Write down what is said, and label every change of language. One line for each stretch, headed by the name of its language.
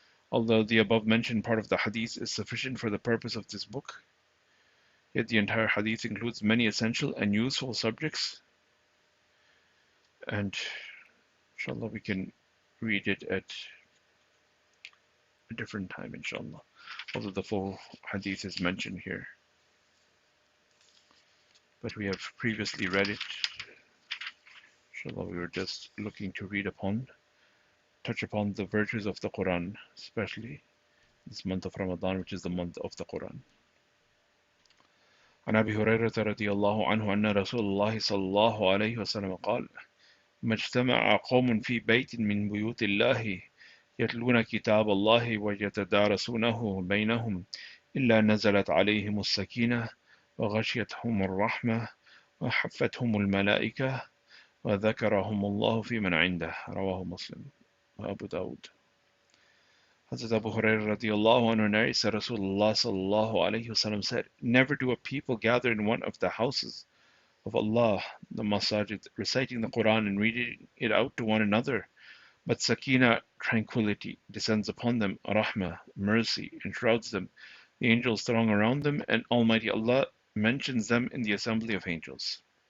English: Although the above mentioned part of the hadith is sufficient for the purpose of this book, yet the entire hadith includes many essential and useful subjects, and inshallah we can read it at a different time, inshallah, although the full hadith is mentioned here. But we have previously read it. Inshallah, we were just looking to touch upon the virtues of the Quran, especially this month of Ramadan, which is the month of the Quran.
Arabic: عن أبي هريرة رضي الله عنه أن رسول الله صلى الله عليه وسلم قال ما اجتمع قوم في بيت من بيوت الله يتلون كتاب الله ويتدارسونه بينهم إلا نزلت عليهم السكينة وغشيتهم الرحمة وحفتهم الملائكة وذكرهم الله في من عنده. رواه مسلم وأبو داود.
English: Hazrat Abu Hurairah radiallahu anhu narrates that Rasulullah sallallahu alayhi wasallam said, never do a people gather in one of the houses of Allah, the masajid, reciting the Quran and reading it out to one another, but sakina, tranquility, descends upon them, rahmah, mercy, enshrouds them, the angels throng around them, and Almighty Allah mentions them in the assembly of angels.